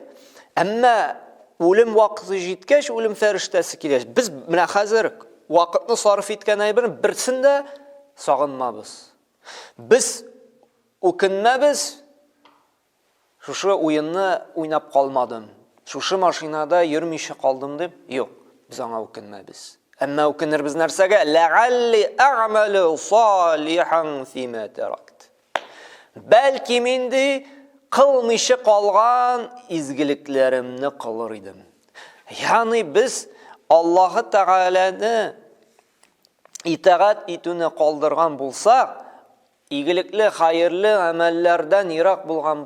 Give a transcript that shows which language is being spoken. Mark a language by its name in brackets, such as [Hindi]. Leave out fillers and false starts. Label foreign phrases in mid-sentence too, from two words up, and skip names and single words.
[Tatar] Әмма үлем вакыты җиткәч, үлем фәрештәсе килгәч, без менә хәзер вакытны сарыф иткән әйберне берсен дә сагынмабыз. Без үкенмәбез, шушы уенны уйнап калмадым, шушы машинада йөрмичә калдым дип. Юк, без аңа үкенмәбез. Әмма үкенербез нәрсәгә? [Arabic] لعلي أعمل صالحا فيما تركت. [Tatar] Бәлки минде кылмыйча калган изгелекләремне кылыр идем. Ягъни без Аллаһ Тәгаләне итагать итүне калдырган булсак, игелекле, хәерле әмәлләрдән ерак булган